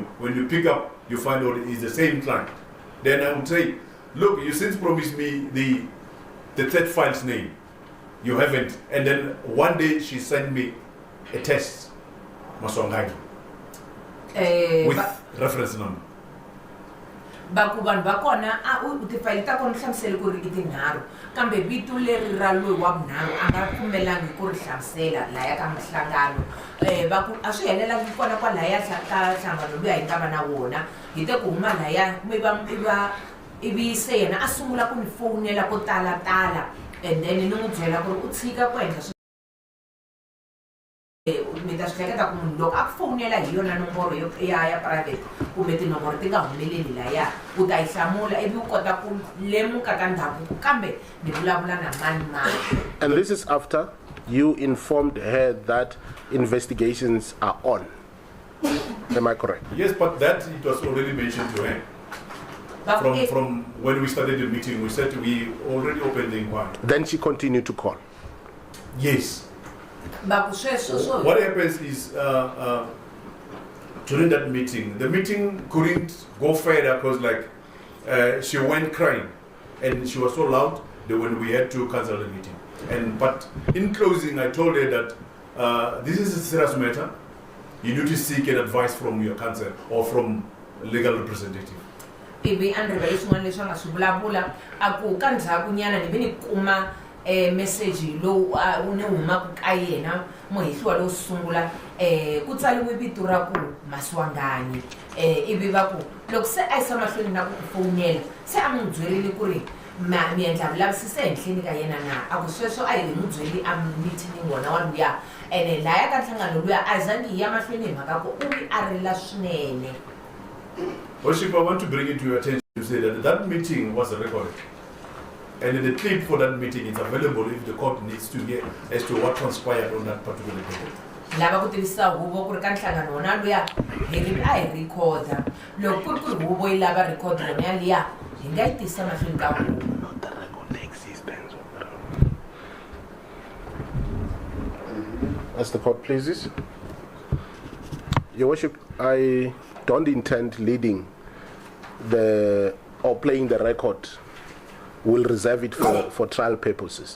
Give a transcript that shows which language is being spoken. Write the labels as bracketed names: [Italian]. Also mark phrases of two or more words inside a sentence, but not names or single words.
[English] When you pick up, you find out it's the same client. Then I would say, look, you since promised me the third file's name. You haven't. And then one day she sent me a test, Maswangai, with reference number. [Tsonga] Bakuban bakona utifayili ta kona hlamusela ku ri I tinharhu kambe vito leri ra loyi wa vunharhu a nga pfumelangi ku ri hlamusela laya ka mihlangano baku a swi helelangi kona kwalaya ka nhlangano loyi a hi nga va na wona hi te ku huma laya ivi se yena a sungula ku ni fowunela ko talatala [English] and then [Tsonga] ni n'wi byela ku ri u tshika ku endla mi ta swi hleketa ku munhu loko a ku fowunela hi yona nomboro ya private kumbe tinomboro ti nga humeleli laya u ta yi hlamula ivi u kota ku lemuka ka ndhavuko kambe ni vulavula na mani mani. [English] And this is after you informed her that investigations are on. Am I correct? Yes, but that it was already mentioned to her. From when we started the meeting, we said we already opened the inquiry. Then she continued to call. Yes. What happens is during that meeting, the meeting couldn't go further because she went crying and she was so loud that when we had to cancel the meeting. But in closing, I told her that this is a serious matter. You need to seek an advice from your counsel or from a legal representative. [Tsonga] Ivi andre vaiswin'wana leswi nga swi vulavula a ku ka ndzhaku nyana ni ve ni kuma message lowu wu ni humaku ka yena muhehliwa lowu sungula ku tsaliwe vito ra ku Maswanganyi ivi va ku loko se a yisa mahlweni na ku fowunela se a n'wi byerile ku ri mi endla vulavisisi ehenhleni ka yena na a ku sweswo a hi n'wi byeli a meeting wona wa luya ene laya ka nhlangano luya a zangi hi ya mahlweni hi mhaka ku u vi a rila swinene. [English] Worship, I want to bring it to your attention to say that meeting was recorded. And the clip for that meeting is available if the court needs to hear as to what transpired on that particular day. [Tsonga] Lava ku tivisa huvo ku ri ka nhlangano wona luya hi recorda loko ku ri huvo yi lava record yona yaliya hi nga yi tisa mahlweni ka huvo. [English] Not the record, the existence of the record. As the court pleases. Your Worship, I don't intend leading or playing the record. We'll reserve it for trial purposes.